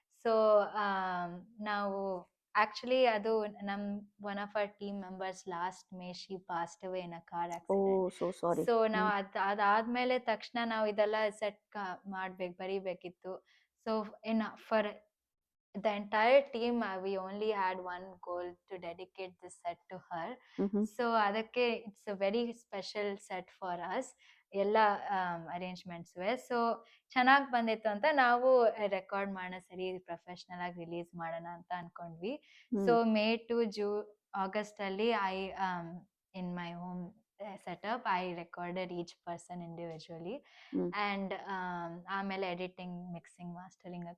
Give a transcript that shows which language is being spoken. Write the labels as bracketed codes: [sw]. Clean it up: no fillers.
[en] so [kn] ನಾವು [en] Actually ಅದು ನಮ್ one of our team members last May she passed away in a car oh accident. So sorry. [kn] So ನಾವು ಅದಾದ್ಮೇಲೆ ತಕ್ಷಣ ನಾವು ಇದೆಲ್ಲ set ಬರಿಬೇಕಿತ್ತು. So for [en] the entire team, we only had one goal to dedicate this set to her. So [kn] ಅದಕ್ಕೆ [en] it's a very special set for us. [kn] ಎಲ್ಲ arrangements so ಚೆನ್ನಾಗಿ ಬಂದಿತ್ತು ಅಂತ ನಾವು ರೆಕಾರ್ಡ್ ಮಾಡೋಣ, ಸರಿ ಪ್ರೊಫೆಷ್ನಲ್ ಆಗಿ ರಿಲೀಸ್ ಮಾಡೋಣ ಅಂತ ಅನ್ಕೊಂಡ್ವಿ. [en] so May to August ಅಲ್ಲಿ in my home setup I recorded each person individually and [kn] ಆಮೇಲೆ [en] Editing, mixing, mastering.